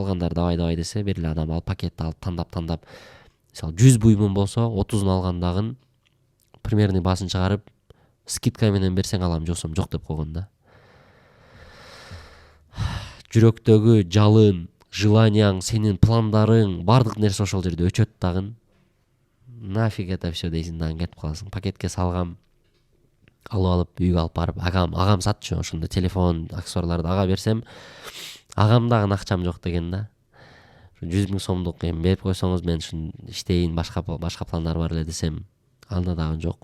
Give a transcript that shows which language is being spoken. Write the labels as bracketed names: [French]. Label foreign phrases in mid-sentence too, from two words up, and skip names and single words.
[Kyrgyz] Калгандар давай десе, бир эле адам алып пакетти алып тандап. Мисалы 100 буймун болсо 30-ун алгандагын примерный басын чыгарып, скидка менен берсең алам, жоксом жок деп койгон да. Жүрөктөгү жалын, желанияң, сенин пландарың, бардык нерсе ошол жерде өчөт дагы. [Russian] Нафиг это все [Kyrgyz] дейсиң дагы, кетип каласың. Пакетке салгам, алып үйгө алып барып, агам сатчу ошондо телефон, аксессуарларды ага берсем, агам дагы акчам жок деген да. 100 000 сомдук берип койсоңуз мен ушун иштейин, башка пландар бар эле десем, анда дагы жок.